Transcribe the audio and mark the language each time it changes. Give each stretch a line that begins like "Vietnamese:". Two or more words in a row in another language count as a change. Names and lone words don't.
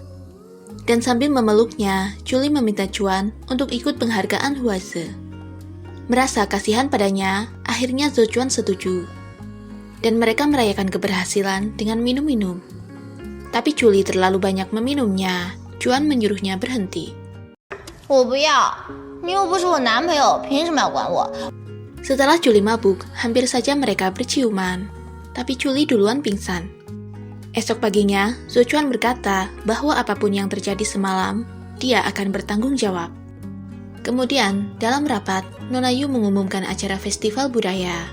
Indonesian: Dan sambil memeluknya, Julie meminta Chuan untuk ikut penghargaan Huazi. Merasa kasihan padanya, akhirnya Zhuchuan setuju. Dan mereka merayakan keberhasilan dengan minum-minum. Tapi Julie terlalu banyak meminumnya, Chuan menyuruhnya berhenti.
Chinese: 我不要，你又不是我男朋友，凭什么要管我？
Indonesian: Setelah Julie mabuk, hampir saja mereka berciuman. Tapi Julie duluan pingsan. Esok paginya, Zhou Chuan berkata bahwa apapun yang terjadi semalam, dia akan bertanggung jawab. Kemudian, dalam rapat, Nona Yu mengumumkan acara festival budaya.